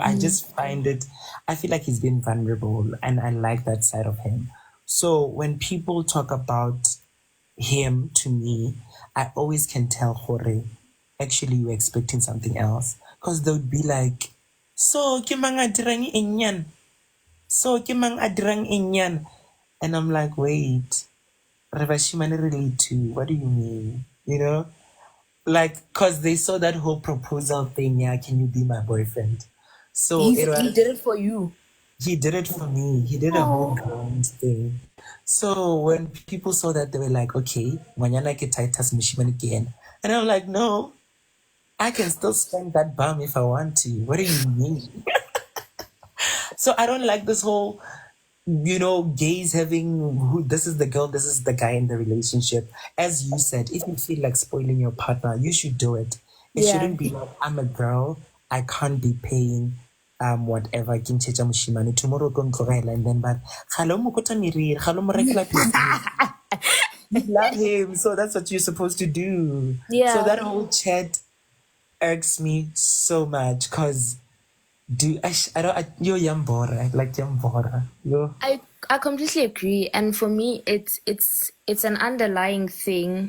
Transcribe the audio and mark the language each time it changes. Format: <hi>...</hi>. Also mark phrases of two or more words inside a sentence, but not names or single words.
<en>I just find it, I feel like he's been vulnerable and I like that side of him. So when people talk about him to me, I always can tell Hore, actually you're expecting something else. Because they would be like, so</en> <nso>ke mang a dirang eng yan?</nso> <en>So</en> <nso>ke mang a dirang eng yan?</nso> <en>And I'm like, wait,</en> <nso>re bashimane re le</nso> <en>two. What do you mean? You know? Like, because they saw that whole proposal thing, yeah, can you be my boyfriend? So He did it for you. he did it for me. He did a whole ground thing. So when people saw that, they were like, okay, Wanyana ke Titus Mishima again. And I'm like, no, I can still spank that bum if I want to. What do you mean? So I don't like this whole, gays having who this is the girl, this is the guy in the relationship. As you said, if you feel like spoiling your partner, you should do it. It Yeah. shouldn't be like, I'm a girl, I can't be paying whatever</en> <nso>ke ntshetša mošimane tomorrow o tlo ntlogela,</nso> <en>and then but</en> <nso>gale o mo kota meriri, gale o mo rekela pizza.</nso> <en>You love him, so that's what you're supposed to do. So Yeah. that whole chat irks me so much because you're yambora, like yambora. Yo. I completely agree, and for me, it's an underlying thing.</en>